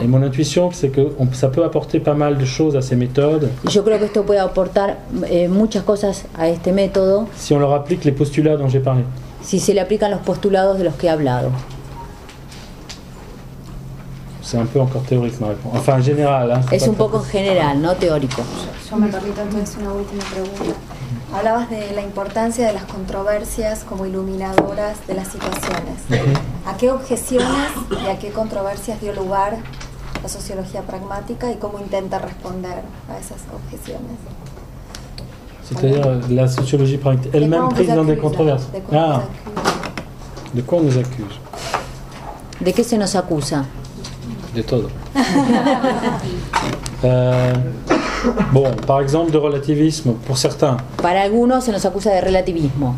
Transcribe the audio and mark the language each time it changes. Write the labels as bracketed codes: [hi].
[fr] Et mon intuition, c'est que ça peut apporter pas mal de choses à ces méthodes. [es] Y yo creo que esto puede aportar muchas cosas a este método [fr] Si on leur applique les postulats dont j'ai parlé. [es] si se le aplican los postulados de los que he hablado. [fr] C'est un peu encore théorique ma réponse. Enfin, général. Hein, [es] Es un poco en general, no teórico. Yo me permito entonces una última pregunta. Hablabas de la importancia de las controversias como iluminadoras de las situaciones. ¿A qué objeciones y a qué controversias dio lugar la sociología pragmática y cómo intenta responder a esas objeciones? [fr] C'est-à-dire la sociologie pragmatique elle-même prise dans des controverses. De quoi on nous accuse? [es] ¿De qué se nos acusa? De todo. [fr] Bon, par exemple de relativisme pour certains. [es] Para algunos se nos acusa de relativismo,